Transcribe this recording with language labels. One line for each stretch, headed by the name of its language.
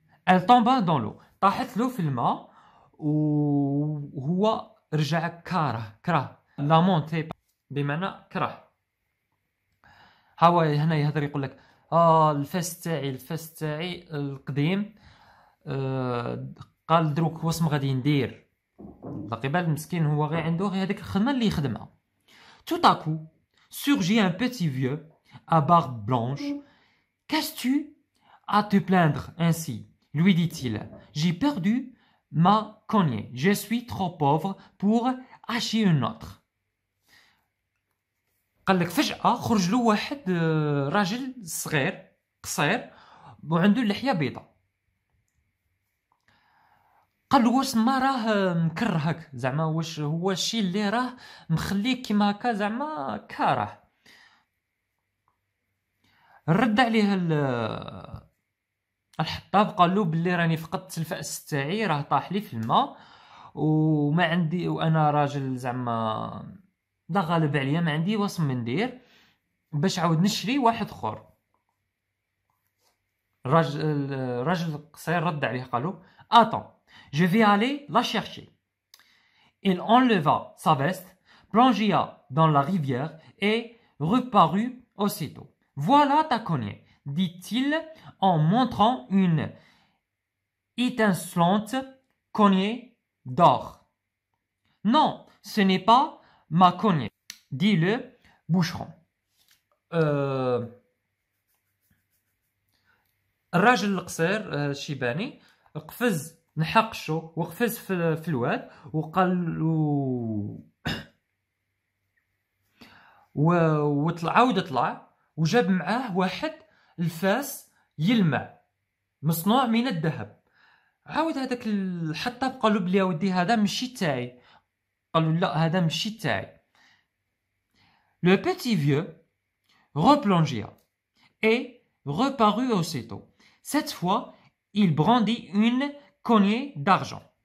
French: elle tomba dans l'eau
Arabic: طاحت له في الماء وهو رجع كره لا مونتي بمعنى كره. هو هنا يهضر يقول لك الفاس تاعي القديم قال دروك واش غادي ندير. لقبال المسكين هو غير عنده غير هذيك الخدمه اللي يخدمها.
French: Tout à coup surgit un petit vieux à barbe blanche. Qu'as-tu à te plaindre ainsi? Lui dit-il. J'ai perdu ma cognée. Je suis trop pauvre pour acheter une autre.
Arabic: قال لك فجأة خرج له واحد راجل صغير قصير وعنده اللحية بيضاء. قال له واش ما راه مكرهك زعما واش هو الشيء اللي راه مخليك كيما هكا زعما كاره. رد عليه الحطاب قال له بلي راني فقدت الفأس تاعي راه طاح لي في الماء وما عندي وانا راجل زعما لا غالب عليا ما عندي واش ندير باش عاود نشري واحد اخر. الراجل القصير رد عليه قال له
French: attends je vais aller la chercher. Il enleva sa veste, plongea dans la rivière et reparut aussitôt. Voilà ta cognée, dit-il en montrant une étincelante cognée d'or. Non, ce n'est pas ma cognée, dit le boucheron.
Arabic: الراجل القصير الشيباني قفز نحقشو وقفز في الواد وقال عاود طلع وجاب معاه واحد الفاس يلمع مصنوع من الذهب. عاود هذاك الحطاب قال له بلي ودي هذا ماشي تاعي. قال له لا هذا ماشي تاعي.
French: Le petit vieux replongea et reparut aussitôt. Cette fois, il brandit une cognée d'argent.